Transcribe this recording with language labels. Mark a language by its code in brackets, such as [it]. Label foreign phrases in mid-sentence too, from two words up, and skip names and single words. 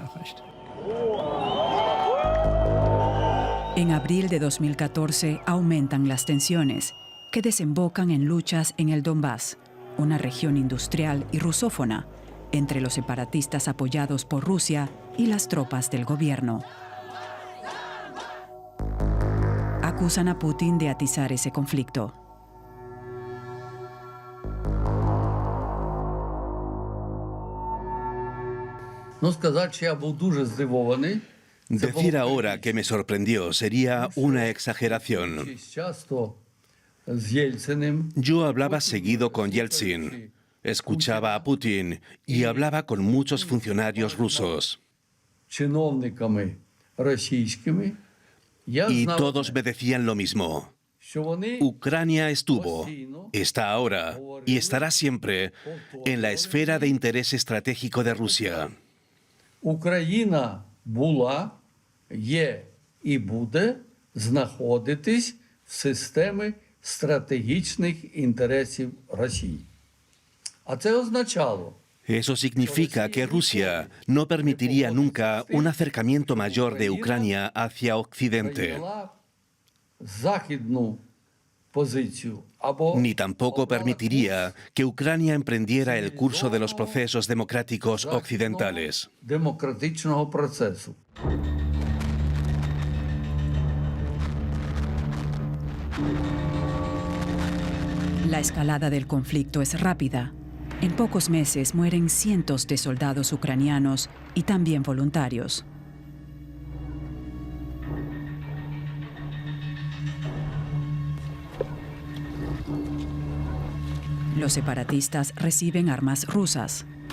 [es] En abril de 2014 aumentan las tensiones, que desembocan en luchas en el Donbass, una región industrial y rusófona, entre los separatistas apoyados por Rusia y las tropas del gobierno. Acusan a Putin de atizar ese conflicto. [uk] Ну, сказати, що я був дуже здивований. [es] Decir ahora que me sorprendió sería una exageración. [uk] Часто з Єльциним. [es] Yo hablaba seguido con Yeltsin, escuchaba a Putin y hablaba con muchos funcionarios rusos. [uk] Чиновниками російськими. Я [es] Y [uk] знав, [es] todos me decían lo mismo. [uk] що вони [es] Ucrania estuvo, está ahora y estará siempre en la esfera de interés estratégico de Rusia. [uk] Україна була, є і буде знаходитись в системі стратегічних інтересів Росії. А це означало, [es] Eso significa que Rusia no permitiría nunca un acercamiento mayor de Ucrania hacia Occidente, [uk] прийняла західну позицію або [es] ni tampoco permitiría que Ucrania emprendiera el curso de los procesos democráticos occidentales. [uk] демократичного процесу. [es] La escalada del conflicto es rápida. En pocos meses mueren cientos de soldados ucranianos y también voluntarios. Los separatistas reciben armas rusas.